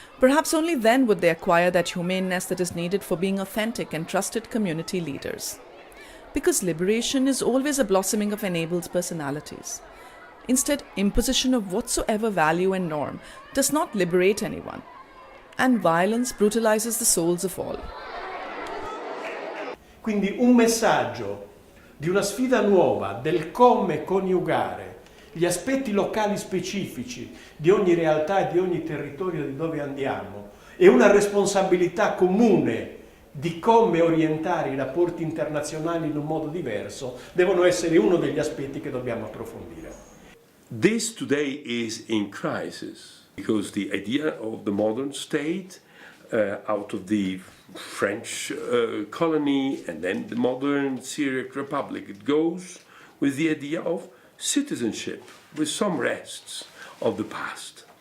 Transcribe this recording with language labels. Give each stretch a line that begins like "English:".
English: Perhaps only then would they acquire that humaneness that is needed for being authentic and trusted community leaders. Because liberation is always a blossoming of enabled personalities. Instead, imposition of whatsoever value and norm does not liberate anyone, and violence brutalizes the souls of all.
Italian: Quindi un messaggio di una sfida nuova del come coniugare gli aspetti locali specifici di ogni realtà e di ogni territorio di dove andiamo e una responsabilità comune di come orientare i rapporti internazionali in un modo diverso devono essere uno degli aspetti che dobbiamo approfondire.
English: This today is in crisis because the idea of the modern state out of the French colony and then the modern Syriac Republic, it goes with the idea of citizenship with some rests of the past.